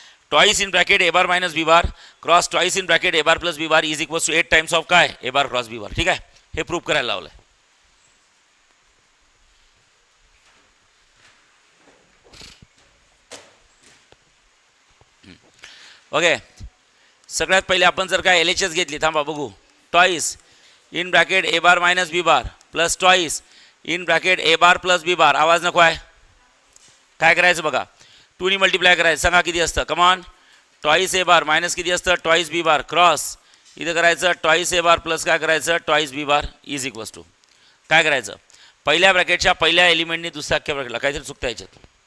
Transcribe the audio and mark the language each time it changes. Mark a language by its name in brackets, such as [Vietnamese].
[English] Twice in bracket A bar minus B bar cross twice in bracket A bar plus B bar is equals to 8 times of काय A bar cross B bar. [Marathi] ठीक आहे, हे proof करायला लावलंय. Okay सगळ्यात पहिले आपण जर काय LHS घेतली, थांबा बघू. [English] Twice in bracket A bar minus B bar plus twice in bracket A bar plus B bar. [Marathi] आवाज नको आहे. काय करायचं बघा, 2 नी मल्टिप्लाय करायचं. सांगा किती असतं, come on. Twice A bar minus किती असतं टॉइस बी बार क्रॉस इथं करायचं टॉइस ए बार प्लस काय करायचं toys B bar is equals to काय करायचं, पहिल्या ब्रॅकेटच्या पहिल्या एलिमेंटनी दुसऱ्या अख्ख्या ब्रॅकेटला. काहीतरी चुकतं याच्यात.